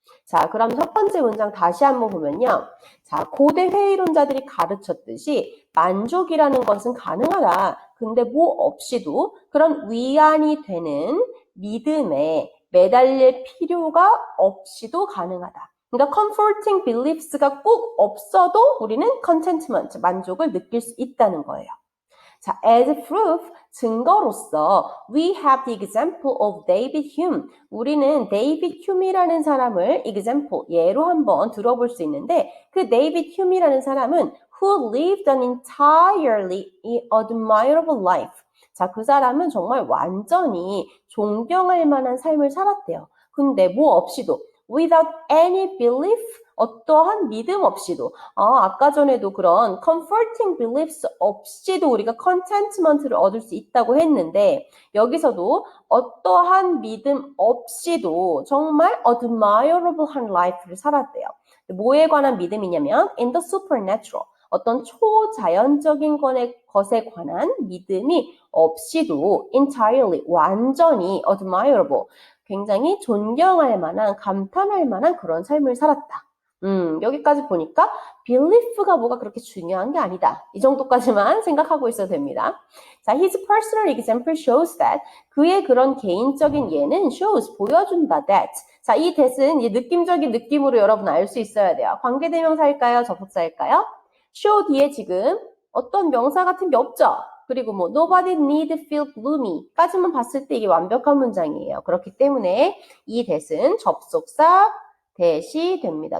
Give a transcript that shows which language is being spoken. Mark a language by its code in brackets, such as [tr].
[ko] 자, 그럼 첫 번째 문장 다시 한번 보면요. 자, 고대 회의론자들이 가르쳤듯이 만족이라는 것은 가능하다. 근데 뭐 없이도 그런 위안이 되는 믿음에 매달릴 필요가 없이도 가능하다. 그러니까 comforting beliefs가 꼭 없어도 우리는 contentment, 만족을 느낄 수 있다는 거예요. [en] 자, as proof, [ko] 증거로서 [en] we have the example of David Hume. [ko] 우리는 David Hume이라는 사람을 example, 예로 한번 들어볼 수 있는데 그 David Hume이라는 사람은 [en] who lived an entirely admirable life. [ko] 자, 그 사람은 정말 완전히 존경할 만한 삶을 살았대요. 근데 뭐 없이도 [en] without any belief, [ko] 어떠한 믿음 없이도 아까 전에도 그런 comforting beliefs 없이도 우리가 contentment를 얻을 수 있다고 했는데 여기서도 어떠한 믿음 없이도 정말 admirable한 life를 살았대요. 뭐에 관한 믿음이냐면 [en] in the supernatural, [ko] 어떤 초자연적인 것에 관한 믿음이 없이도 entirely, 완전히 admirable, 굉장히 존경할 만한, 감탄할 만한 그런 삶을 살았다. 여기까지 보니까 belief가 뭐가 그렇게 중요한 게 아니다. 이 정도까지만 생각하고 있어도 됩니다. [en] 자, his personal example shows that, [ko] 그의 그런 개인적인 예는 [en] shows, 보여준다 that. [ko] 자, 이 that은 이 느낌적인 느낌으로 여러분 알 수 있어야 돼요. 관계대명사일까요? 접속사일까요? show 뒤에 지금 어떤 명사 같은 게 없죠? 그리고 뭐 [en] nobody need feel gloomy [ko] 까지만 봤을 때 이게 완벽한 문장이에요. 그렇기 때문에 이 that은 접속사 that이 됩니다.